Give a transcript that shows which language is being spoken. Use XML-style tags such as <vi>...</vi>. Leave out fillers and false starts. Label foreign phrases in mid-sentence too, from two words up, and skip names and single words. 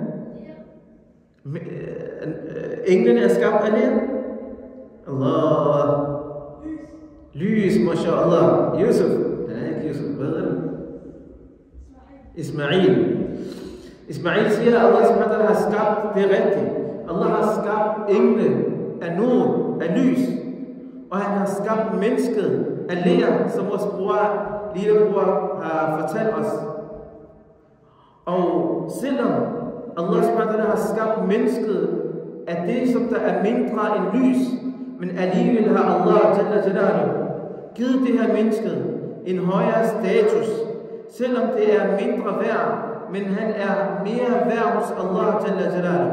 <da>Englene er skabt af det? Allah. Lys, mashallah. Yusuf. Nej, ikke Yusuf. Hvad er det? Ismail. Ismail siger, at Allah</da> <ar>سبحانه وتعالى</ar> <da>har skabt det rigtigt. Allah har skabt engle af nur, af lys. Og han har skabt mennesket af ler, som vores lillebror har fortalt os. Og selvom Allah</da> <ar>سبحانه وتعالى</ar> <da>har skabt mennesket af det, som der er mindre end lys, men alligevel har Allah givet det her mennesket en højere status, selvom det er mindre værd, men han er mere værd hos Allah.</da>